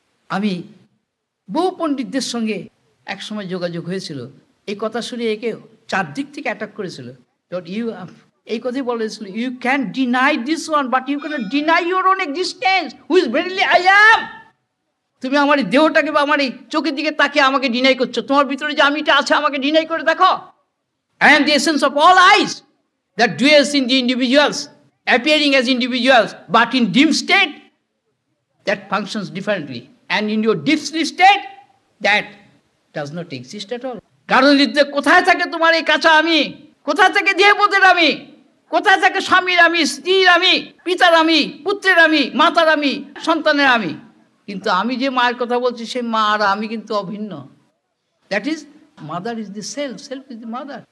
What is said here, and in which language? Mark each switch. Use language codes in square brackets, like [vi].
[bn] আমি বহু পণ্ডিতদের সঙ্গে একসময় যোগাযোগ হয়েছিল, এই কথা শুনে একে চারদিক থেকে অ্যাটাক করেছিল। [en] you [bn] এই কথাই বলেছিল, [en] You can deny this one but you can deny your own existence which verily I am. [bn] তুমি আমার এই দেহটাকে বা আমার এই চোখের দিকে তাকে আমাকে ডিনাই করছো, তোমার ভিতরে যে আমিটা আছে আমাকে ডিনাই করে দেখো। [en] I am the essence of all eyes that dwells in the individuals, appearing as individuals, but in dim state that functions differently, and in your deep sleep state that does not exist at all. [bn] কারণ কোথায় থাকে তোমার এই কাঁচা আমি, কোথায় থাকে দেহবোধের আমি, কোথায় থাকে স্বামীর আমি, স্ত্রীর আমি, পিতার আমি, পুত্রের আমি, মাতার আমি, সন্তানের আমি। কিন্তু আমি যে মায়ের কথা বলছি সেই মা আর আমি কিন্তু অভিন্ন। [en] That is mother is the self, self is the mother.